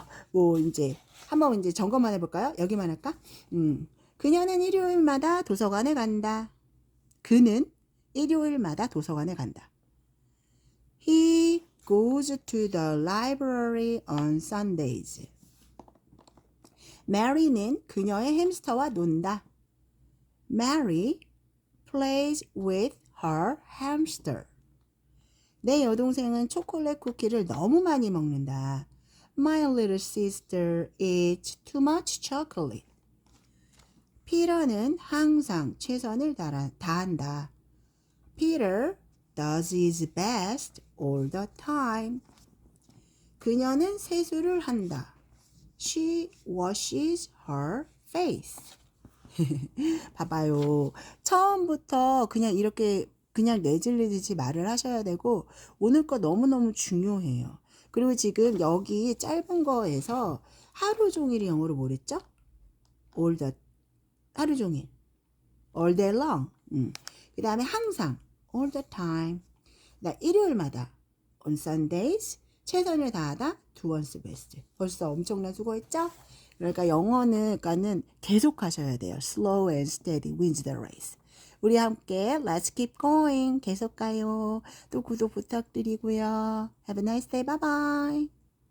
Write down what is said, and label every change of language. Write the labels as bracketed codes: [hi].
[ko] 뭐 이제 한번 이제 점검만 해볼까요? 여기만 할까? 그녀는 일요일마다 도서관에 간다. 그는 일요일마다 도서관에 간다. [en] He goes to the library on Sundays. [ko] Mary는 그녀의 햄스터와 논다. [en] Mary plays with her hamster. [ko] 내 여동생은 초콜릿 쿠키를 너무 많이 먹는다. [en] My little sister eats too much chocolate. [ko] 피터는 항상 최선을 다한다. [en] Peter does his best all the time. [ko] 그녀는 세수를 한다. [en] She washes her face. [ko] 봐봐요. 처음부터 그냥 이렇게 그냥 내질리듯이 말을 하셔야 되고 오늘 거 너무너무 중요해요. 그리고 지금 여기 짧은 거에서 하루 종일이 영어로 뭐랬죠? [en] all the [ko] 하루 종일. [en] all day long. [ko] 그 다음에 항상 [en] all the time. [ko] 일요일마다 [en] on Sundays. [ko] 최선을 다하다 [en] do one's best. [ko] 벌써 엄청난 수고했죠? 그러니까 영어는 계속 하셔야 돼요. [en] Slow and steady wins the race. [ko] 우리 함께 [en] Let's keep going. [ko] 계속 가요. 또 구독 부탁드리고요. [en] Have a nice day. Bye bye.